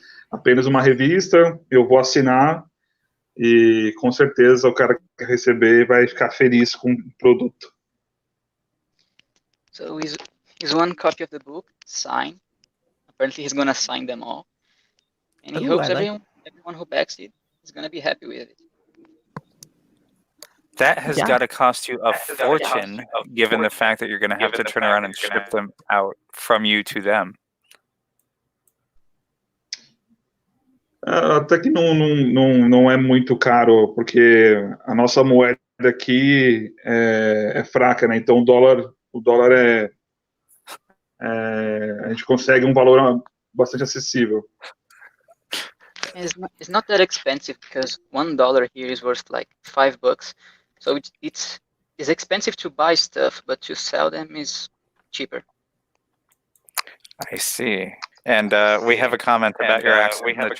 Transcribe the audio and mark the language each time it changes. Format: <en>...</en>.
<pt>Apenas uma revista. Eu vou assinar e com certeza o cara que receber vai ficar feliz com o produto.</pt> <en>So he's one copy of the book, signed. Apparently he's gonna sign them all. And he hopes everyone who backs it is gonna be happy with it. That has got to cost you a fortune, given the fact that you're going to have to turn around and ship them out from you to them.</en> <pt>Até que não é muito caro, porque a nossa moeda aqui é fraca, né? Então o dólar a gente consegue valor bastante acessível.</pt> <en>It's not that expensive because $1 here is worth like $5. So it's expensive to buy stuff, but to sell them is cheaper. I see. And we have a comment about your accent.</en>